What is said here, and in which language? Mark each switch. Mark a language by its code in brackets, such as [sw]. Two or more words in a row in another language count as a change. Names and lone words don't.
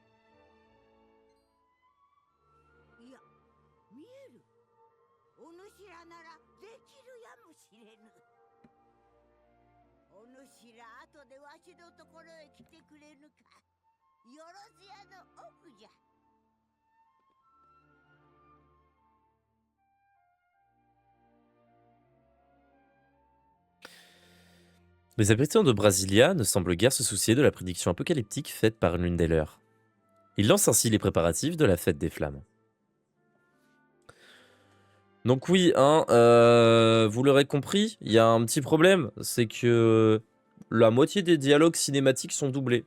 [ja] いや、見える。お主らならできるやもしれぬ。お主ら後でわしのところへ来てくれぬか。よろずやの奥じゃ。 [fr] Les habitants de Brasilia ne semblent guère se soucier de la prédiction apocalyptique faite par l'une des leurs. Ils lancent ainsi les préparatifs de la fête des flammes. Donc oui, hein, vous l'aurez compris, il y a un petit problème, c'est que la moitié des dialogues cinématiques sont doublés.